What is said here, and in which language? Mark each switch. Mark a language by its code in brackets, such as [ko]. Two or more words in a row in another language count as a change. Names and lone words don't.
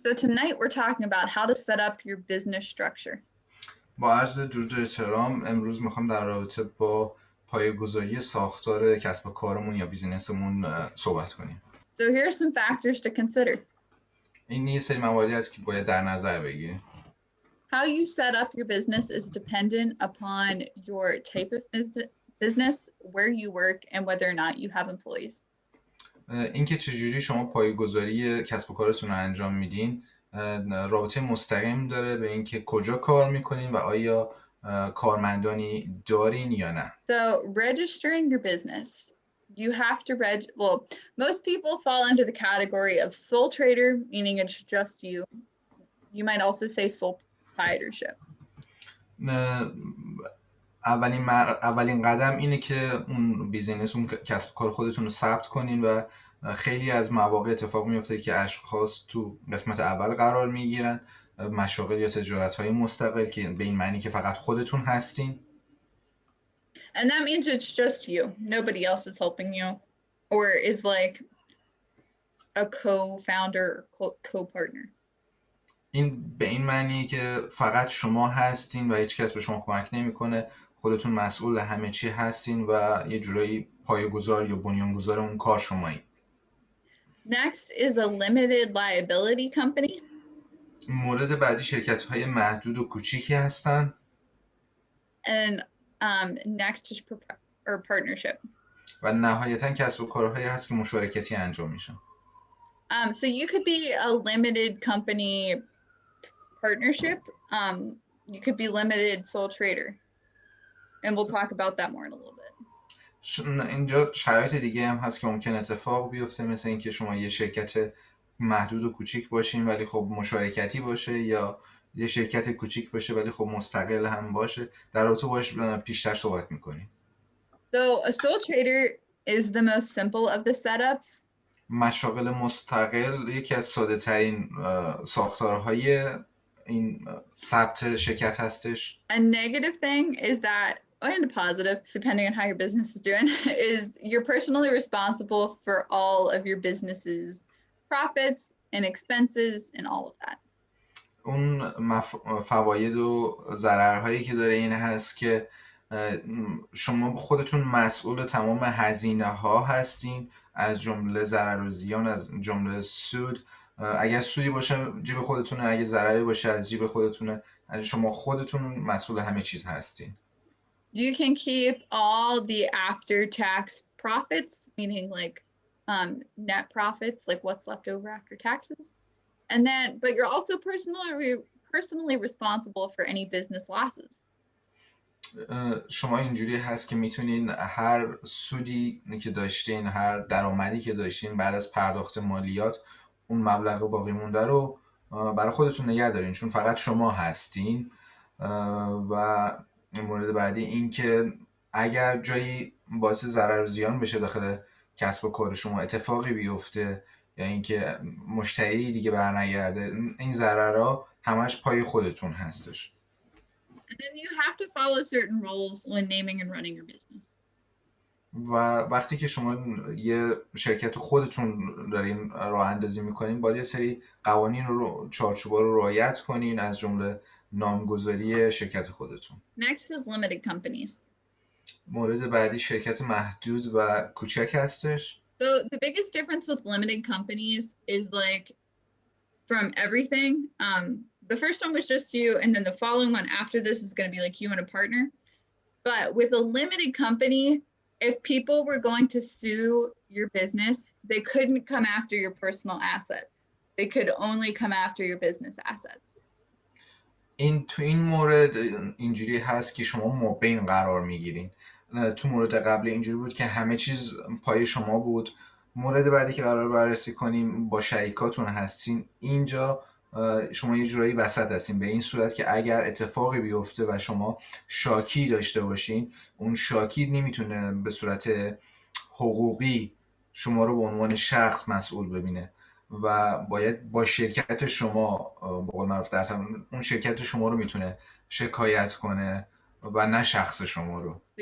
[en] So tonight we're talking about how to set up your business structure. [fa] با عرض درود و احترام امروز میخوام در رابطه با پایه‌گذاری ساختار کسب و کارمون یا بیزینسمون صحبت کنیم. [en] So here are some factors to consider. [fa] این یه سری مواردی هست که باید در نظر بگیریم. [en] How you set up your business is dependent upon your type of business, where you work, and whether or not you have employees. [fa] اینکه چجوری شما پایه‌گذاری کسب و کارتون رو انجام میدین رابطه مستقیم داره به اینکه کجا کار میکنین و آیا کارمندانی دارین یا نه. [en] So registering your business, you have to most people fall into the category of sole trader, meaning it's just you. You might also say sole proprietorship. [fa] اولین قدم اینه که اون بیزینس، اون کسب و کار خودتون رو ثبت کنین و خیلی از مواقع اتفاق میفته که اشخاص تو قسمت اول قرار میگیرن، مشاغل یا تجارت‌های مستقل، که به این معنی که فقط خودتون هستین. [en] And that means it's just you. Nobody else is helping you or is like a co-founder or co-partner. [fa] این به این معنیه که فقط شما هستین و هیچ کس به شما کمک نمیکنه. خودتون مسئول همه چی هستین و یه جورایی پایه‌گذار یا بنیانگذار اون کار شمایین. [en] Next is a limited liability company. [fa] مورد بعدی شرکت‌های محدود و کوچیکی هستن. [en] And next is partnership. [fa] و نهایتاً کسب و کارهایی هست که مشارکتی انجام میشن. [en] So you could be a limited company partnership. You could be limited sole trader. And we'll talk about that more in a little bit. [fa] اینجا شرایط دیگه هم هست که ممکن اتفاق بیفته، مثل اینکه شما یه شرکت محدود و کوچیک باشین ولی خب مشارکتی باشه، یا یه شرکت کوچیک باشه ولی خب مستقل هم باشه. در رابطه باش بیشتر صحبت میکنیم. [en] So a sole trader is the most simple of the setups. [fa] مشاغل مستقل یکی از ساده ترین ساختارهای این ثبت شرکت هستش. [en] A negative thing is that, and a positive, depending on how your business is doing, is you're personally responsible for all of your business's profits and expenses and all of that. [fa] اون فواید و ضررهایی که داره این هست که شما خودتون مسئول تمام هزینه ها هستین، از جمله ضرر و زیان، از جمله سود. اگر سودی باشه جیب خودتونه، اگه ضرری باشه از جیب خودتونه. شما خودتون مسئول همه چیز هستین. [en] You can keep all the after-tax profits, meaning like net profits, like what's left over after taxes. And then, but you're also personally responsible for any business losses. [fa] شما اینجوری هست که میتونین هر سودی که داشتین، هر درآمدی که داشتین بعد از پرداخت مالیات، اون مبلغ باقی مونده رو برای خودتون نگه دارین، چون فقط شما هستین. و مورد بعدی این که اگر جایی باعث ضرر و زیان بشه داخل کسب و کار شما، اتفاقی بیفته یا اینکه مشتری دیگه برنگرده، این ضررها همش پای خودتون هستش. [en] And then you have to follow certain rules when naming and running your business. [fa] و وقتی که شما یه شرکت خودتون دارین راه اندازی میکنین، باید یه سری قوانین رو، چارچوبا رو رعایت کنین، از جمله نامگذاری شرکت خودتون. [en] Next is limited companies. [fa] مورد بعدی شرکت محدود و کوچک هستش. [en] So the biggest difference with limited companies is like from everything. The first one was just you, and then the following one after this is going to be like you and a partner. But with a limited company, if people were going to sue your business, they couldn't come after your personal assets. They could only come after your business assets. [fa] تو این مورد اینجوری هست که شما مبین قرار میگیرین. تو مورد قبل اینجوری بود که همه چیز پای شما بود. مورد بعدی که قرار بررسی کنیم با شریکاتون هستین. اینجا شما یه جورایی وسط هستین، به این صورت که اگر اتفاقی بیفته و شما شاکی داشته باشین، اون شاکی نمیتونه به صورت حقوقی شما رو به عنوان شخص مسئول ببینه و باید با شرکت شما، به قول معروف اون شرکت شما رو میتونه شکایت کنه و نه شخص شما رو.